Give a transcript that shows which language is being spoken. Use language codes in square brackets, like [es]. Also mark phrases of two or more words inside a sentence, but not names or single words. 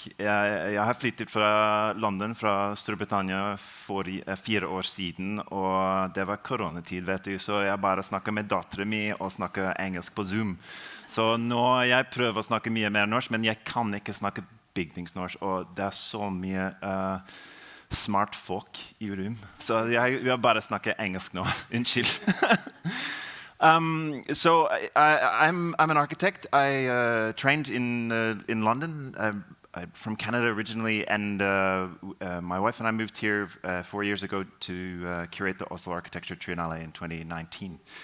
[no] Jeg har flyttet fra London, fra Storbritannia for 4 år siden, og det var koronatid, vet du, så jeg bare snakket med datteren min og snakket engelsk på Zoom. Så nå jeg prøver å snakke mye mer norsk, men jeg kan ikke snakke bygningsnorsk, og det så mye smart folk i rom. Så jeg bare snakker engelsk nå. Unnskyld. [en] So I'm an architect. I trained in London. I'm from Canada originally, and my wife and I moved here 4 years ago to curate the Oslo Architecture Triennale in 2019.